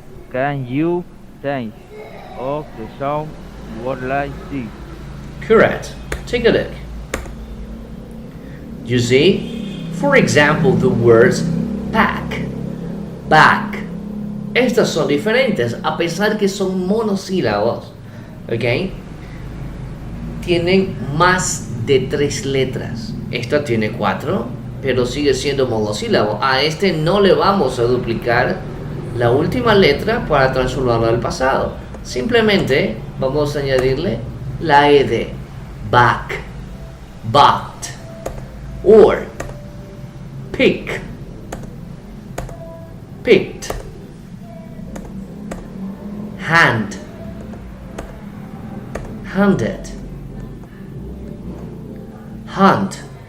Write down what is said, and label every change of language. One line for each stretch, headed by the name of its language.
English: Can you think of the sound word like this? Correct. Take a look. You see, for example, the words pack, back.
Spanish: Estas son diferentes a pesar que son monosílabos. ¿Ok? Tienen más de 3 letras. Esta tiene 4, pero sigue siendo monosílabo. A este no le vamos a duplicar la última letra para transformarlo al pasado. Simplemente vamos a añadirle la ed.
English: Back, backed, or pick, picked, hand, handed, hunt,